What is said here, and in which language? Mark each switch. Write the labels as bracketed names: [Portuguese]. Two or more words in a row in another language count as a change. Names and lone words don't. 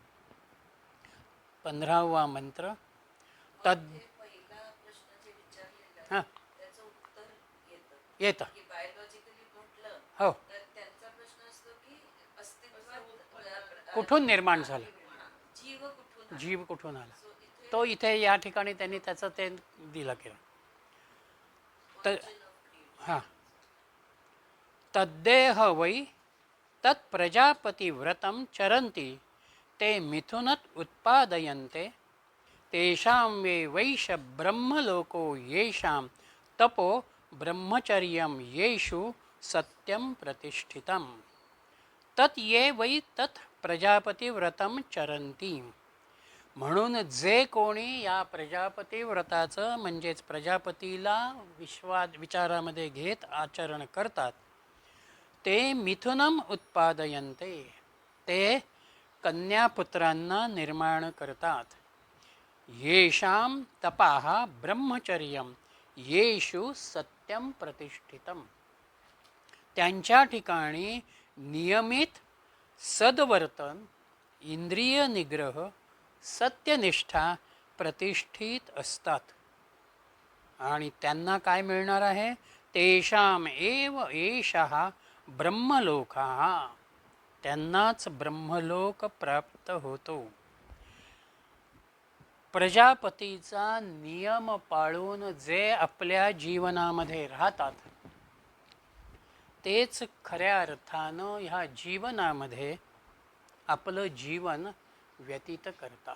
[Marathi] 15वा मंत्र तद हां येतं. हो, कुठून निर्माण झालं, जीव कुठून आला, तो इथे या ठिकाणी त्यांनी त्याचं ते दिलं केलं. तर हां, [Sanskrit] तद्देह वै तत्प्रजापतिव्रतं चरन्ति ते मिथुनत उत्पादयन्ते तेषां वैश ब्रह्मलोको येषां तपो ब्रह्मचर्यं येषु सत्यं प्रतिष्ठितं तत् ये वै तत् प्रजापतिव्रतं चरन्ति. [Marathi] म्हणून जे कोणी या प्रजापती व्रताचं म्हणजेच प्रजापतीला विचारामध्ये घेत आचरण करतात ते [Sanskrit] मिथुनम उत्पादयन्ते, [Marathi] ते कन्यापुत्रांना निर्माण करतात. [Sanskrit] येषां तपाः ब्रह्मचर्यं येषु सत्यं प्रतिष्ठितं, [Marathi] त्यांच्या ठिकाणी नियमित सद्वर्तन, इंद्रिय निग्रह, सत्यनिष्ठा प्रतिष्ठित असतात. आणि त्यांना काय मिळणार आहे, [Sanskrit] तेषाम एव एषः ब्रह्मलोकः, [Marathi] त्यांनाच ब्रह्मलोक प्राप्त होतो. प्रजापतीचा नियम पाळून जे आपल्या जीवनामध्ये राहतात तेच खऱ्या अर्थानं ह्या जीवनामध्ये आपलं जीवन व्यतीत करतात.